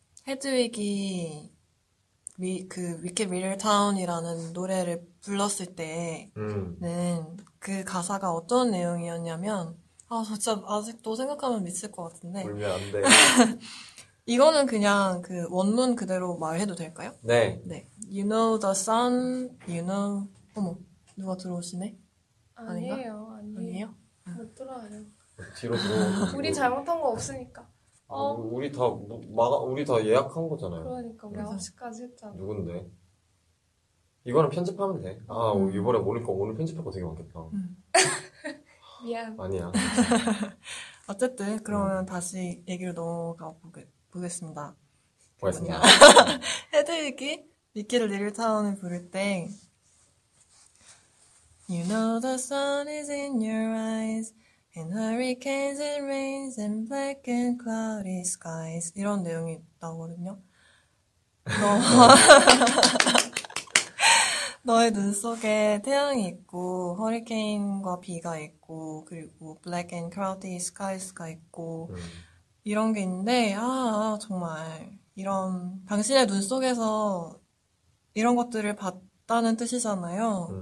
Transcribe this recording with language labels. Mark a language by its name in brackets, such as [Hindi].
[Korean] 헤드윅이 위키 리르타운이라는 노래를 불렀을 때는 그 가사가 어떤 내용이었냐면 진짜 아직도 생각하면 미칠 것 같은데 울면 안 돼. 이거는 그냥 그 원문 그대로 말해도 될까요? 네. 네. [English] You know the sun, [Korean] 어머, 누가 들어오시네? 아니에요. 아니에요? 못 들어요. 뒤로 들어. 우리 잘못한 거 없으니까. 우리 다 예약한 거잖아요. 그러니까 우리 맞아. 9시까지 했잖아. 누군데? 이거는 편집하면 돼. 이번에 오늘 편집할 거 되게 많겠다. 미안. 아니야. 어쨌든 그러면 다시 얘기를 넘어가 보겠습니다. 고맙습니다. 헤드윅이 위키드 리르타운을 부를 때 [English] You know the sun is in your eyes And hurricanes and rains and black and cloudy skies [Korean] 이런 내용이 나오거든요. 너의 눈 속에 태양이 있고 허리케인과 비가 있고 그리고 [English] black and cloudy skies [Korean] 가 있고 이런 게 있는데 정말 이런 당신의 눈 속에서 이런 것들을 봤다는 뜻이잖아요.